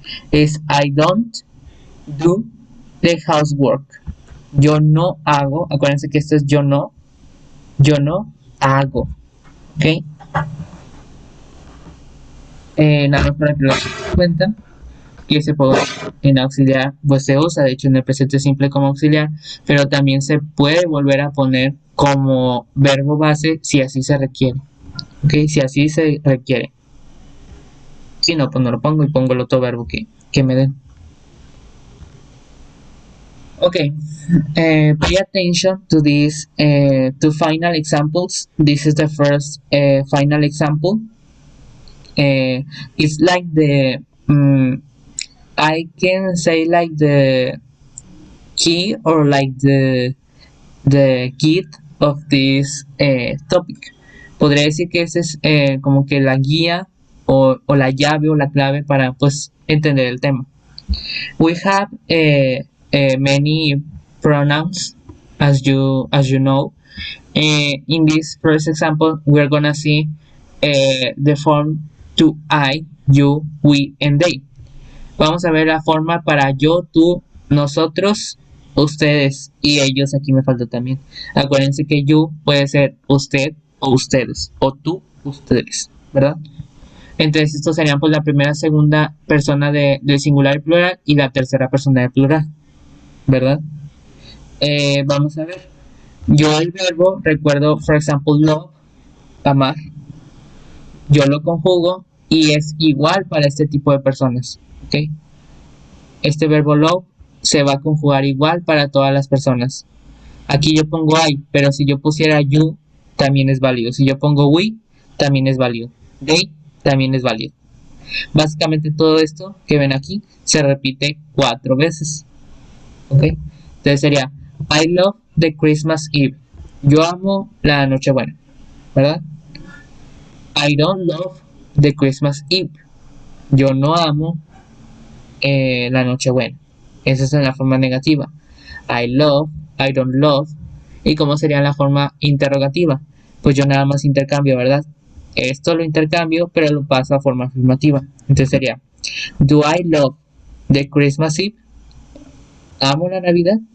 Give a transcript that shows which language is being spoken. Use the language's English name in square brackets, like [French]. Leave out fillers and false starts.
[English] Es I don't do the housework. [Spanish] Yo no hago, acuérdense que esto es yo no hago. ¿Ok? Nada más para que lo den cuenta que ese puede en auxiliar pues se usa de hecho en el presente simple como auxiliar, pero también se puede volver a poner como verbo base si así se requiere. ¿Ok? Si así se requiere. Si no, pues no lo pongo y pongo el otro verbo que me den. [English] Okay, pay attention to these two final examples. This is the first final example. It's like the I can say like the key or like the key of this topic. [Spanish] Podría decir que ese es como que la guía o la llave o la clave para pues entender el tema. [English] We have many pronouns as you know. In this first example, we're gonna see the form to I, you, we, and they. [Spanish] Vamos a ver la forma para yo, tú, nosotros, ustedes y ellos. Aquí me falta también. Acuérdense que you puede ser usted o ustedes, o tú, ustedes, ¿verdad? Entonces estos serían pues la primera, segunda persona del singular y plural y la tercera persona del plural, ¿verdad? Vamos a ver. Yo el verbo recuerdo, [English] for example, [Spanish] love, amar. yo lo conjugo y es igual para este tipo de personas, ¿ok? Este verbo love se va a conjugar igual para todas las personas. Aquí yo pongo I, pero si yo pusiera you, también es válido. Si yo pongo we, también es válido. They, también es válido. Básicamente todo esto que ven aquí se repite 4 veces, ¿ok? Entonces sería, [English] I love the Christmas Eve. [Spanish] Yo amo la Nochebuena, ¿verdad? [English] I don't love the Christmas Eve. [Spanish] Yo no amo la Nochebuena. Esa es en la forma negativa. [English] I love, I don't love. [Spanish] ¿Y cómo sería la forma interrogativa? Pues yo nada más intercambio, ¿verdad? Esto lo intercambio, pero lo paso a forma afirmativa. Entonces sería, [English] do I love the Christmas Eve? [Spanish] ¿Amo la Navidad?